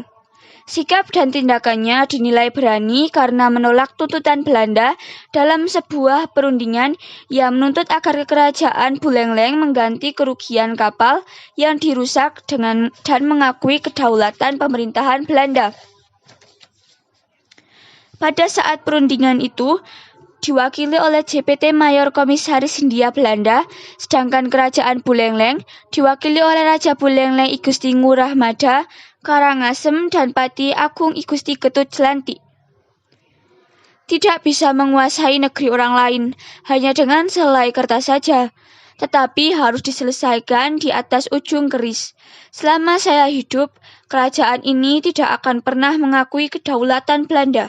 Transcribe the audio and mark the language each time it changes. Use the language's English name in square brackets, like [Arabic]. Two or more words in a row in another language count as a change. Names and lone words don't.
[Indonesian] Sikap dan tindakannya dinilai berani karena menolak tuntutan Belanda dalam sebuah perundingan yang menuntut agar kerajaan Buleleng mengganti kerugian kapal yang dirusak dan mengakui kedaulatan pemerintahan Belanda. Pada saat perundingan itu, diwakili oleh JPT Mayor Komisaris Hindia Belanda, sedangkan kerajaan Buleleng diwakili oleh Raja Buleleng I Gusti Ngurah Mada Karangasem dan Pati Agung I Gusti Ketut Jelantik. Tidak bisa menguasai negeri orang lain hanya dengan selai kertas saja, tetapi harus diselesaikan di atas ujung keris. Selama saya hidup, kerajaan ini tidak akan pernah mengakui kedaulatan Belanda.